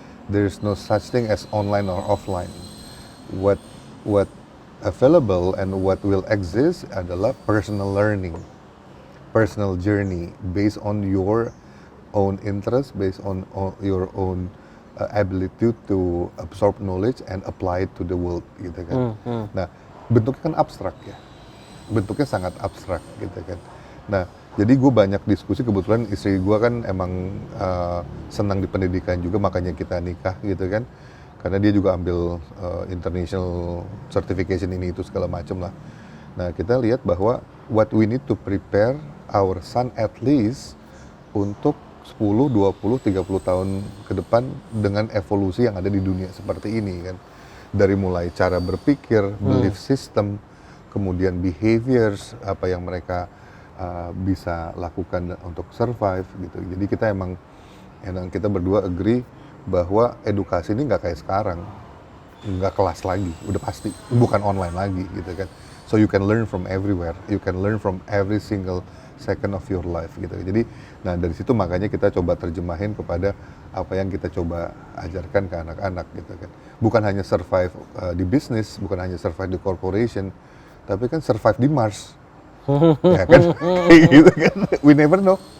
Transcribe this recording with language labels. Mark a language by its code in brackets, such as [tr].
[en] There's no such thing as online or offline. What available and what will exist [id] adalah [en] personal learning, personal journey based on your own interest, based on your own ability to absorb knowledge and apply it to the world [id] gitu kan. Nah bentuknya kan abstrak ya, bentuknya sangat abstrak gitu kan. Nah jadi gue banyak diskusi, kebetulan istri gue kan emang senang di pendidikan juga, makanya kita nikah gitu kan. Karena dia juga ambil international certification ini itu segala macam lah. Nah kita lihat bahwa [en] what we need to prepare our son at least [id] untuk 10, 20, 30 tahun ke depan dengan evolusi yang ada di dunia seperti ini kan. Dari mulai cara berpikir, belief system, kemudian behaviors, apa yang mereka bisa lakukan untuk survive gitu. Jadi kita emang kita berdua agree bahwa edukasi ini nggak kayak sekarang, nggak kelas lagi, udah pasti, bukan online lagi gitu kan. [en] So you can learn from everywhere, you can learn from every single second of your life [id] gitu. Jadi, nah dari situ makanya kita coba terjemahin kepada apa yang kita coba ajarkan ke anak-anak gitu kan. Bukan hanya survive di bisnis, bukan hanya survive di corporation, tapi kan survive di Mars, ya kan? Gitu kan. [en] We never know.